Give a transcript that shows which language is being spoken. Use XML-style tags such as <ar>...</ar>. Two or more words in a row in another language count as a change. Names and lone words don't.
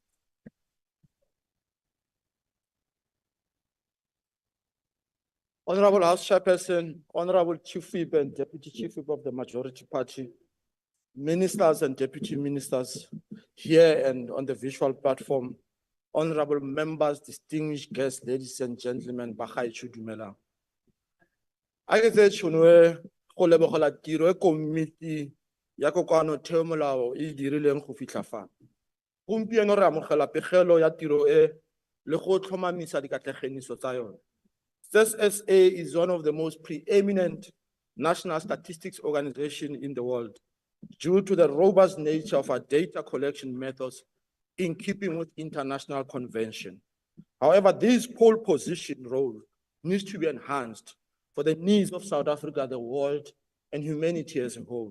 <en>Honorable House Chairperson, Honorable Chief Whip and Deputy Chief Whip of the Majority Party, Ministers and Deputy Ministers here and on the visual platform, Honorable Members, distinguished guests, ladies and gentlemen,</en> <tn>Bagai Chudumela.</tn> <en>I get that</en> <tn>go lebogola tiro e komiti ya kokoano theo molao e dirileng go fitlha fa. Gompieno re amogela pegelo ya tiro e le go tlhomamisa dikatlanegiso tsa yone.</tn> <en>SSA is one of the most preeminent national statistics organization in the world due to the robust nature of our data collection methods in keeping with international convention. However, this pole position role needs to be enhanced for the needs of South Africa, the world, and humanity as a whole.</en>